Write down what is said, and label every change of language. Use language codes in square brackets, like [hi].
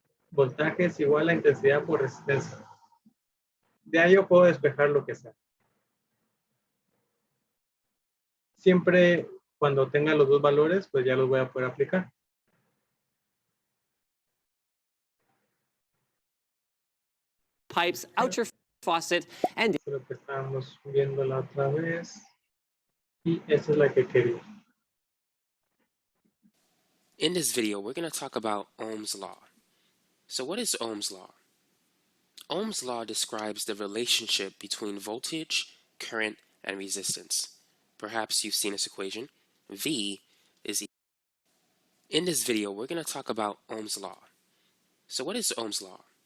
[es] Voltaje es igual a intensidad por resistencia. De ahí yo puedo despejar lo que sea. Siempre cuando tenga los dos valores, pues ya los voy a poder aplicar. [en] Pipes out your faucet and [es] Eso es lo que estábamos viendo la otra vez. Y esa es la que quería. [en] In this video, we're going to talk about Ohm's law. So what is Ohm's law? Ohm's law describes the relationship between voltage, current, and resistance. Perhaps you've seen this equation. V is equal. In this video, we're going to talk about Ohm's law. So what is Ohm's law?